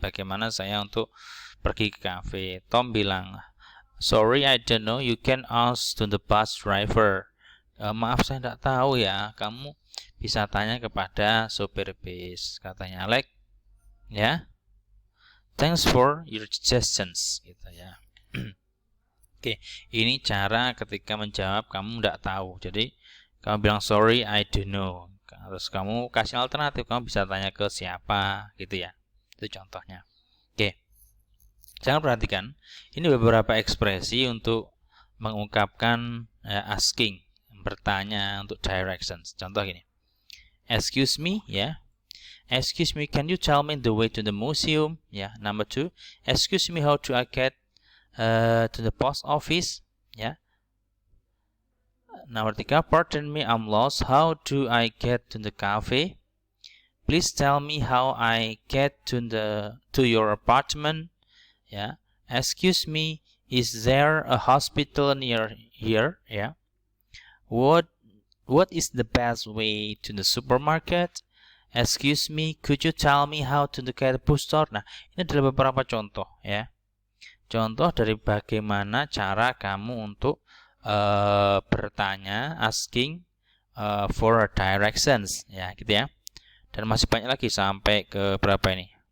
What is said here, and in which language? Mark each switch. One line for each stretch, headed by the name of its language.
Indonesian: Bagaimana saya untuk pergi ke cafe? Tom bilang,
English: sorry, I don't know, you can ask to the bus driver.
Indonesian: Maaf, saya tidak tahu kamu bisa tanya kepada sopir bis, katanya Alex.
English: Thanks for your suggestions,
Indonesian: gitu Oke, ini cara ketika menjawab kamu tidak tahu. Jadi kamu bilang
English: sorry, I don't know.
Indonesian: Terus kamu kasih alternatif, kamu bisa tanya ke siapa, gitu Itu contohnya. Oke, jangan perhatikan. Ini beberapa ekspresi untuk mengungkapkan asking, bertanya untuk directions. Contoh gini.
English: Excuse me, Excuse me, can you tell me the way to the museum? Number 2. Excuse me, how do I get to the post office? Number 3. Pardon me, I'm lost. How do I get to the cafe? Please tell me how I get to your apartment. Excuse me, is there a hospital near here? What is the best way to the supermarket? Excuse me, could you tell me how to get a bookstore?
Indonesian: Nah, ini adalah beberapa contoh Contoh dari bagaimana cara kamu untuk bertanya,
English: asking for directions,
Indonesian: gitu Dan masih banyak lagi sampai ke berapa ini?